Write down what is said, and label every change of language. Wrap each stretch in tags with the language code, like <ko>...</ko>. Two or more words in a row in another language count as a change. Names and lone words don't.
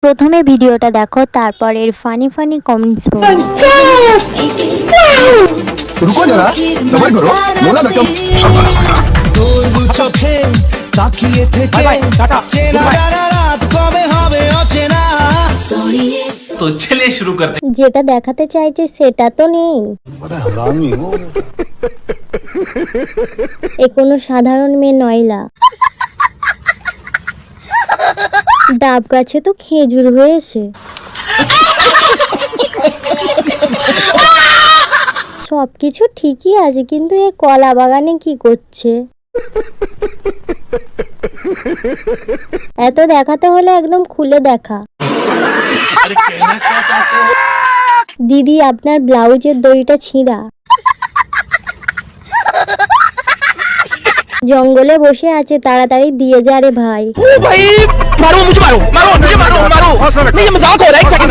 <bn>প্রথমে ভিডিওটা দেখো, তারপর এর</bn> <en>funny funny comments</en> <bn>পড়ো।</bn> <hi>रुको जरा सबर करो बोला धक्का शाबाश बेटा</hi> <bn>তোর দু চোখে তাকিয়ে থেকে চেনা জানা রাত কবে হবে অচেনা।</bn> <hi>तो चलिए शुरू करते हैं।</hi> <bn>যেটা দেখাতে চাইছে সেটা তো নেই।</bn> <hi>बड़ा हरामी हो</hi> <bn>এ কোনো সাধারণ মেয়ে নয়লা। ডাব গাছে তো খেজুর হয়েছে। সবকিছু ঠিকই আছে, কিন্তু এই কলা বাগানে কি করছে? এত দেখাতে হলে একদম খুলে দেখা। দিদি, আপনার ব্লাউজের দড়িটা ছিঁড়া। জঙ্গলে বসে আছে, তাড়াতাড়ি দিয়ে যা রে ভাই।</bn> <hi>भाई मारो मुझे मारो मारो मुझे मारो मारो नहीं ये मजाक हो रहा है</hi>